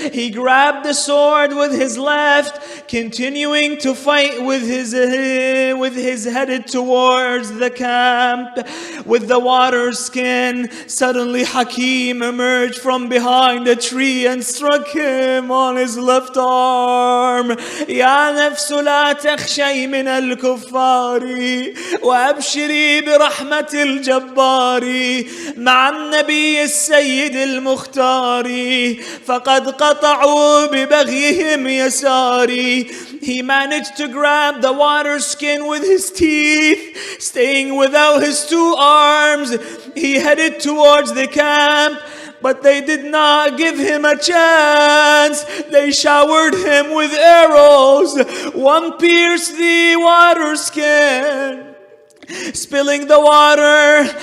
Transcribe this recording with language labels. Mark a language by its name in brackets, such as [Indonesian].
[English] He grabbed the sword with his left, continuing to fight with his headed towards the camp with the water skin. Suddenly Hakim emerged from behind a tree and struck him on his left arm. [Arabic] يا نفس لا تخشي من الكفار وأبشري برحمة الجبار مع النبي السيد المختار فقد قطعوا ببغيهم يساري. [English] He managed to grab the water skin with his teeth. Staying without his two arms, he headed towards the camp. But they did not give him a chance. They showered him with arrows. One pierced the water skin, spilling the water.